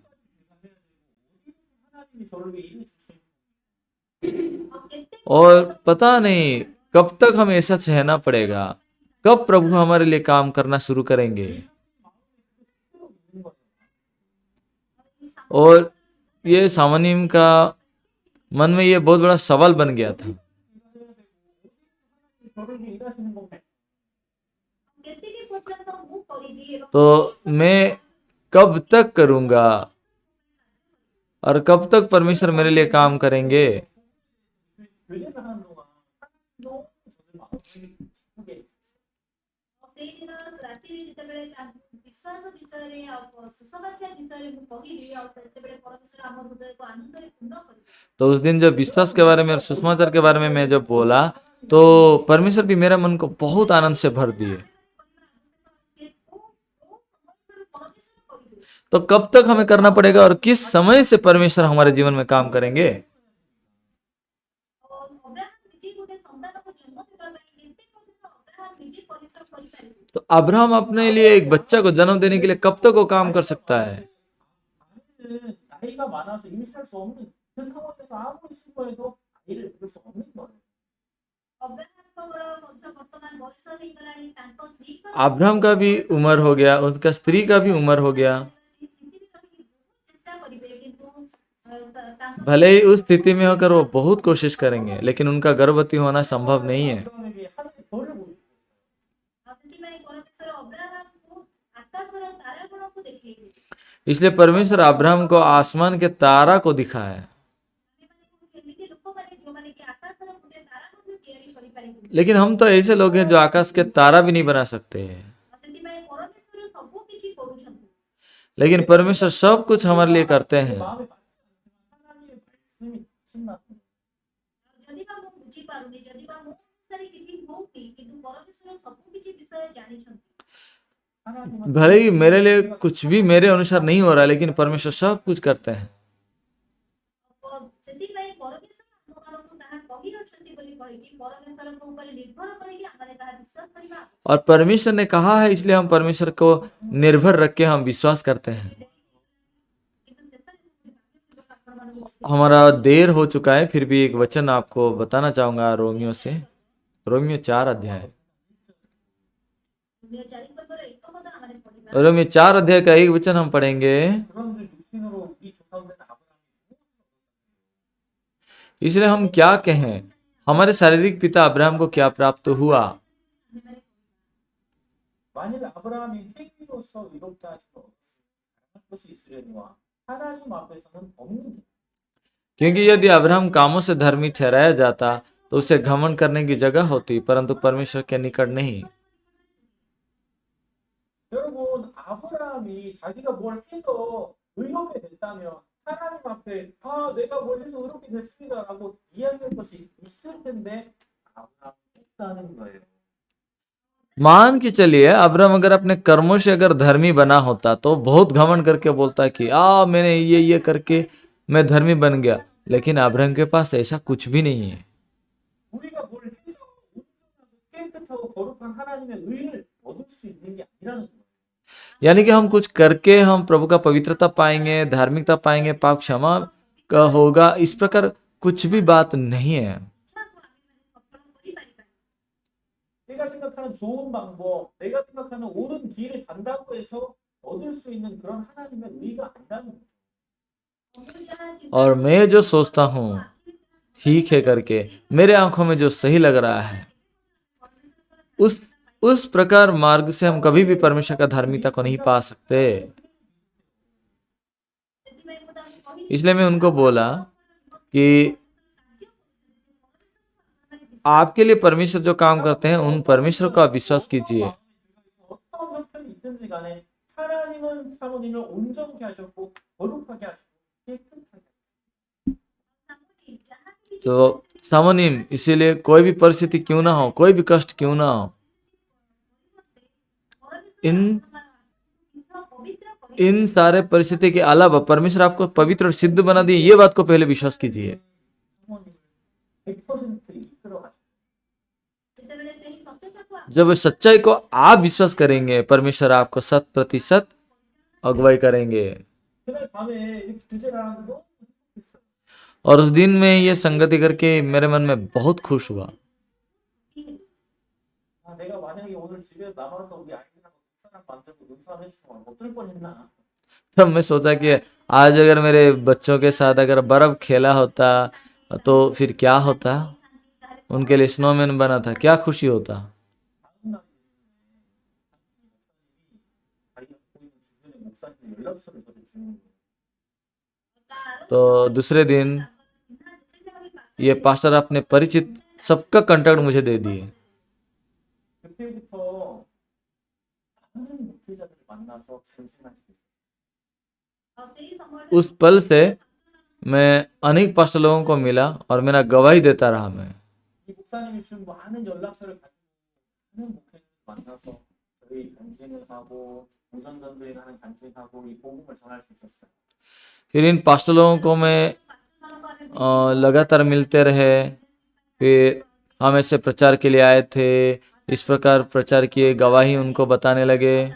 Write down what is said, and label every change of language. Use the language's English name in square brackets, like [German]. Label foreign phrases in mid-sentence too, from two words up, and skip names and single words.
[Hindi] और पता नहीं कब तक हमें ऐसा सहना पड़ेगा, कब प्रभु हमारे लिए काम करना शुरू करेंगे। और ये सामान्यम का मन में ये बहुत बड़ा सवाल बन गया था। [Korean] 저를 위해 일하시는 건데 [Odia] କେତିକି ପର୍ଯ୍ୟନ୍ତ ମୁଁ କରିବି ଏବଂ [Hindi] तो मैं कब तक करूंगा और कब तक परमेश्वर मेरे लिए काम करेंगे। [Korean] 교제를 하는 동안 하나님도 저를 마음을 기쁘게 해주셨어요. [Odia] ସେଇଦିନ ରାତିରେ ଯେତେବେଳେ ତାଙ୍କୁ ବିଶ୍ୱାସ ବିଷୟରେ ଆଉ ସୁସମାଚାର ବିଷୟରେ ମୁଁ କହିଲି ଆଉ ସେତେବେଳେ ପରମେଶ୍ୱର ଆମ ହୃଦୟକୁ ଆନନ୍ଦରେ ପୂର୍ଣ୍ଣ କରିବେ। [Hindi] तो उस दिन जब विश्वास के बारे में और सुसमाचार के बारे में मैं जब बोला तो परमेश्वर भी मेरा मन को बहुत आनंद से भर दिए। तो कब तक हमें करना पड़ेगा और किस समय से परमेश्वर हमारे जीवन में काम करेंगे। तो अब्राहम अपने लिए एक बच्चा को जन्म देने के लिए कब तक वो काम कर सकता है। [Korean] 아내는 나이가 많아서 임신할 수 없는 그 상황에서 아무리 수고해도 아이를 낳을 수 없는 거예요. [Hindi] अब्राहम का भी उम्र हो गया, उनका स्त्री का भी उम्र हो गया। भले ही उस स्थिति में होकर वो बहुत कोशिश करेंगे लेकिन उनका गर्भवती होना संभव नहीं है। [Korean] 아브라함에게 하나님의 벌을 보여주셨어요. [Hindi] इसलिए परमेश्वर अब्राहम को आसमान के तारा को दिखाया। लेकिन हम तो ऐसे लोग हैं जो आकाश के तारा भी नहीं बना सकते हैं, लेकिन परमेश्वर सब कुछ हमारे लिए करते हैं। [Korean] 마음에 받지 않지만 하나님의 말씀이 신나. 하나님은 [Hindi] भले ही मेरे लिए कुछ भी मेरे अनुसार नहीं हो रहा है लेकिन परमेश्वर सब कुछ करते हैं। और परमेश्वर ने कहा है इसलिए हम परमेश्वर को निर्भर रख के हम विश्वास करते हैं। हमारा देर हो चुका है, फिर भी एक वचन आपको बताना चाहूंगा रोमियो से। रोमियो 4 अध्याय, रोमियो 4 अध्याय का एक वचन हम पढ़ेंगे। [Korean] 그런즉 육신으로 우리 조상된 아브라함이 [Hindi] इसलिए हम क्या कहें, हमारे शारीरिक पिता अब्राहम को क्या प्राप्त हुआ। [Korean] 만일 아브라함이 행위로서 의롭다 하시고 다른 것이 있으려니와 하나님 앞에서는 없는 일. [Hindi] क्योंकि यदि अब्राहम कामों से धर्मी ठहराया जाता तो उसे घमंड करने की जगह होती, परंतु परमेश्वर के निकट नहीं। [Korean] 여러분 아브라함이 자기가 뭘 해서 의롭게 됐다면 하나님 앞에 아 내가 뭘 해서 의롭게 됐습니다라고 이야기할 것이 있을 텐데 아브라함이 없다는 거예요. [Hindi] मान के चलिए अब्राहम अगर अपने कर्मों से अगर धर्मी बना होता तो बहुत घमंड करके बोलता कि मैंने ये करके मैं धर्मी बन गया, लेकिन अब्राहम के पास ऐसा कुछ भी नहीं है। [Korean] 우리가 뭘 해서 온전하고 깨끗하고 거룩한 하나님의 의를 얻을 수 있는 게 아니라는 거예요. [Hindi] यानी कि हम कुछ करके हम प्रभु का पवित्रता पाएंगे, धार्मिकता पाएंगे, पाप क्षमा का होगा, इस प्रकार कुछ भी बात नहीं है। [Korean] 내가 생각하는 좋은 방법, 내가 생각하는 옳은 길을 간다고 해서 얻을 수 있는 그런 하나님의 의가 아니라는 거예요. [Hindi] और मैं जो सोचता हूँ ठीक है करके मेरे आंखों में जो सही लग रहा है, उस प्रकार मार्ग से हम कभी भी परमेश्वर का धार्मिकता को नहीं पा सकते। इसलिए मैं उनको बोला कि आपके लिए परमेश्वर जो काम करते हैं उन परमेश्वर को आप विश्वास कीजिए। [Korean] 어떤 형편이 있든지 간에 하나님은 사모님을 온전케 하셨고 거룩하게 하시고 깨끗하게 하셨고. [Hindi] तो सामोनिम, इसीलिए कोई भी परिस्थिति क्यों ना हो, कोई भी कष्ट क्यों ना हो, इन सारे परिस्थिति के अलावा परमेश्वर आपको पवित्र और सिद्ध बना दिए, ये बात को पहले विश्वास कीजिए। [Korean] 사모님을 100% 이끌어 가시고. [Hindi] जब सच्चाई को आप विश्वास करेंगे परमेश्वर आपको 100% अगुवाई करेंगे। [Korean] 그날 밤에 이렇게 교제를 하는데 너무 행복했어요. [Hindi] और उस दिन में ये संगति करके मेरे मन में बहुत खुश हुआ। [Korean] 아, 내가 만약에 오늘 집에서 남아서 우리 아이들하고 눈사람 만들고 눈싸움 했으면 어떨 뻔했나. [Hindi] तब मैं सोचा कि आज अगर मेरे बच्चों के साथ अगर बर्फ खेला होता तो फिर क्या होता, उनके लिए स्नोमैन बना था, क्या खुशी होता। [Korean] 다음 날 자기가 보이는 주변의 목사님 연락처를 저한테 주는 거예요. [Hindi] तो दूसरे दिन ये पास्टर अपने परिचित सबका कांटेक्ट मुझे दे दिए। [Korean] 그때부터 많은 목회자들을 만나서 간증할 수 있어요. [Hindi] उस पल से मैं अनेक पास्टर लोगों को मिला और मेरा गवाही देता रहा मैं। [Korean] 이 목사님이 준 많은 연락처를 가지고 많은 목회자를 만나서 저희 간증을 하고 우선 전도에 가는 간증하고 이 복음을 전할 수 있었어요. [Hindi] फिर इन पास्टर लोगों को मैं लगातार मिलते रहे। फिर हम ऐसे प्रचार के लिए आए थे, इस प्रकार प्रचार किए, गवाही उनको बताने लगे।